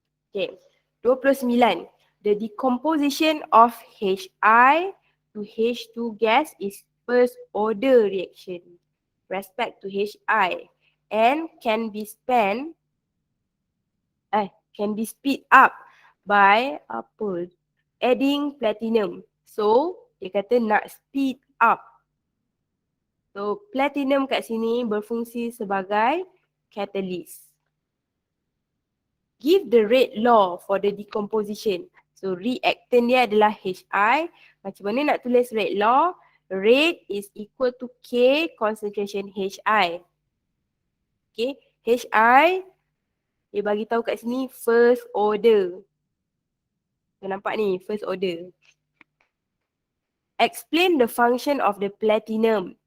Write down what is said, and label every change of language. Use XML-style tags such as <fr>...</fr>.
<en>Okay. 29. The decomposition of HI to H2 gas is first order reaction respect to HI and can be speed up by adding platinum.</en> <ms>So dia kata nak speed up. So platinum kat sini berfungsi sebagai catalyst.</ms> <en>Give the rate law for the decomposition.</en> <ms>So reactant dia adalah HI. Macam mana nak tulis rate law?</ms> <en>Rate is equal to K concentration HI.</en> <ms>Okay, HI dia bagi tahu kat sini first order.</ms> <en>So, nampak ni first order. Explain the function of the platinum.</en>